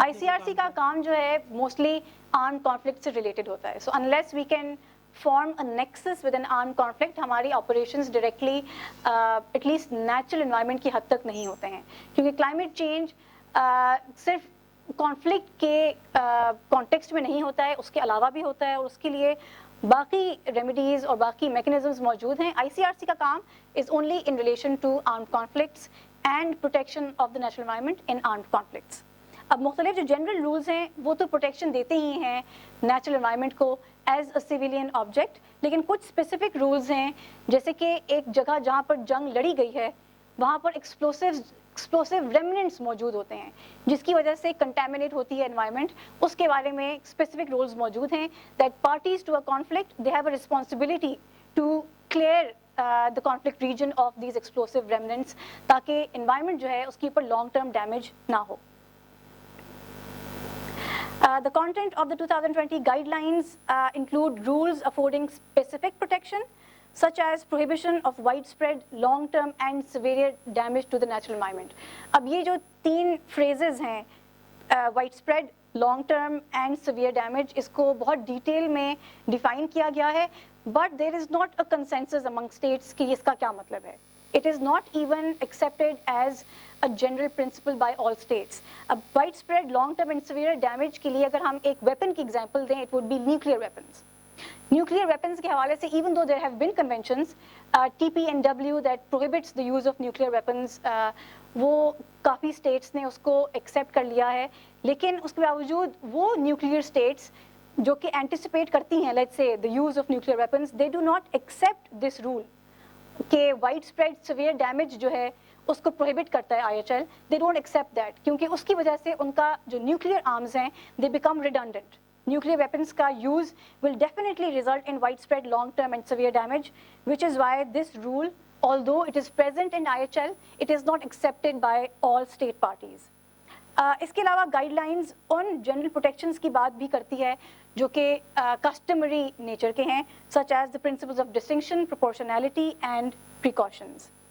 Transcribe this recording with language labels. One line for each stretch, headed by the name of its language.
Hindi: ICRC का काम जो है मोस्टली आर्म्ड कॉन्फ्लिक्ट से रिलेटेड होता है.
English: so unless we can form a nexus with an armed conflict,
Hindi: हमारी operations directly at least natural environment की हद तक नहीं होते हैं, क्योंकि climate change सिर्फ conflict के context में नहीं होता है, उसके अलावा भी होता है, और उसके लिए बाकी remedies और बाकी mechanisms मौजूद हैं. ICRC का काम
English: is only in relation to armed conflicts and protection of the natural environment in armed conflicts.
Hindi: अब मुख्तलिफ जो जनरल रूल्स हैं वो तो प्रोटेक्शन देते ही हैं नेचुरल एनवायरनमेंट को एज अ सिविलियन ऑब्जेक्ट, लेकिन कुछ स्पेसिफिक रूल्स हैं, जैसे कि एक जगह जहाँ पर जंग लड़ी गई है वहाँ पर एक्सप्लोसिव रेमिनेंट्स मौजूद होते हैं जिसकी वजह से कंटेमिनेट होती है एनवायरनमेंट. उसके बारे में स्पेसिफिक रूल्स मौजूद हैं
English: that parties to a conflict they have a responsibility to clear the conflict region of these explosive remnants,
Hindi: ताकि एनवायरनमेंट जो है उसके ऊपर लॉन्ग टर्म डैमेज ना हो.
English: The content of the 2020 guidelines include rules affording specific protection, such as prohibition of widespread, long-term and severe damage to the natural environment.
Hindi: अब ये जो तीन phrases हैं, widespread, long-term and severe damage, इसको बहुत detail में define किया गया है,
English: but there is not a consensus among states
Hindi: कि इसका क्या मतलब है.
English: It is not even accepted as a general principle by all states.
Hindi: अब widespread, long-term and severe damage के लिए अगर हम एक weapon की example दें,
English: it would be nuclear weapons.
Hindi: Nuclear weapons के हवाले से,
English: even though there have been conventions,
Hindi: TPNW that prohibits the use of nuclear weapons, वो काफ़ी states ने उसको accept कर लिया है, लेकिन उसके बावजूद वो nuclear states जो कि anticipate करती हैं,
English: let's say, the use of nuclear weapons, they do not accept this rule
Hindi: कि widespread severe damage जो है उसको prohibit करता है IHL.
English: They don't accept that
Hindi: क्योंकि उसकी वजह से उनका जो nuclear arms हैं
English: they become redundant. Nuclear weapons का use will definitely result in widespread, long-term and severe damage, which is why this rule, although it is present in IHL, it is not accepted by all state parties.
Hindi: इसके अलावा guidelines on general protections की बात भी करती है जो कि customary nature के हैं,
English: Such as the principles of distinction, proportionality and precautions.